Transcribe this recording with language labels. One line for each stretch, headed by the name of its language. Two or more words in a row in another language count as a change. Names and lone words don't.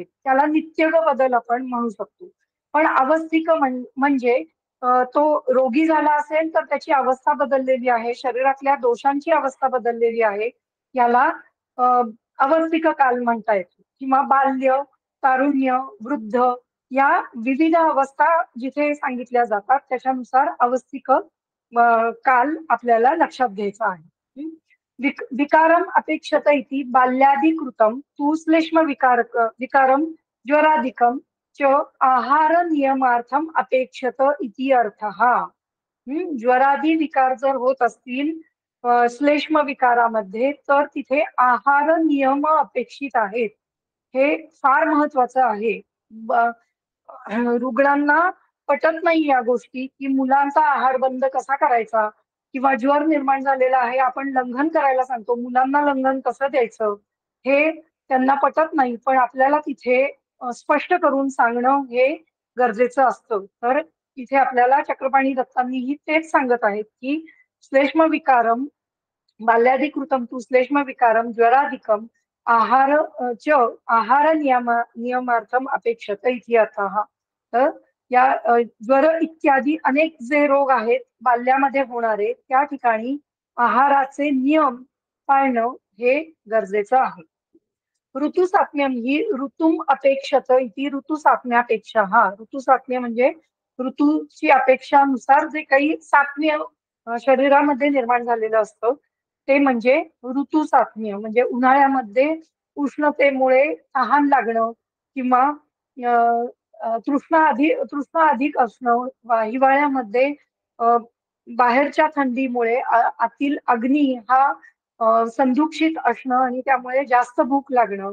Marathi: त्याला नित्यग बदल आपण म्हणू शकतो. पण अवस्थिक म्हणजे तो रोगी झाला असेल तर त्याची अवस्था बदललेली आहे, शरीरातल्या दोषांची अवस्था बदललेली आहे. याला अवस्थिक काल म्हणता येतो. किंवा बाल्य, तारुण्य, वृद्ध या विविध अवस्था जिथे सांगितल्या जातात त्याच्यानुसार अवस्थिक काल आपल्याला लक्षात घ्यायचा आहे.
Sanskrit: विकारम अपेक्षत इति बाल्याधिकृतम तू श्लेष्म विकारम ज्वराधिकम च आहार नियमार्थम अपेक्षत इति अर्थः.
Marathi: ज्वरादी विकार जर होत असतील श्लेष्म विकारामध्ये, तर तिथे आहार नियम अपेक्षित आहेत. हे फार महत्वाचं आहे. रुग्णांना पटत नाही या गोष्टी, की मुलांचा आहार बंद कसा करायचा, किंवा ज्वर निर्माण झालेला आहे, आपण लंघन करायला सांगतो, मुलांना लंघन कसं द्यायचं, हे त्यांना पटत नाही. पण आपल्याला तिथे स्पष्ट करून सांगणं हे गरजेचं असतं. तर इथे आपल्याला चक्रपाणी दत्तांनीही तेच सांगत आहेत, की
Sanskrit: श्लेष्म विकारम बाल्याधिकृतं तु श्लेष्म विकारम ज्वराधिकम आहार च आहार नियमार्थम अपेक्षत इति अर्थः.
Marathi: तर या ज्वर इत्यादी अनेक जे रोग आहेत बाल्यामध्ये होणारे, त्या ठिकाणी आहाराचे नियम पाळणं हे गरजेचं आहे.
Sanskrit: ऋतुसात्म्यम ही ऋतुम अपेक्षत इति ऋतुसात्म्यापेक्षा.
Marathi: हा ऋतुसात्म्य म्हणजे ऋतूची अपेक्षानुसार जे काही सात्म्य शरीरामध्ये निर्माण झालेलं असतं, ते म्हणजे ऋतुसात्म्य. म्हणजे उन्हाळ्यामध्ये उष्णतेमुळे तहान लागणं, किंवा तृष्णा अधिक असणं, हिवाळ्यामध्ये अ, बाहेरच्या थंडीमुळे आतील अग्नी हा संदूषित असणं आणि त्यामुळे जास्त भूक लागणं.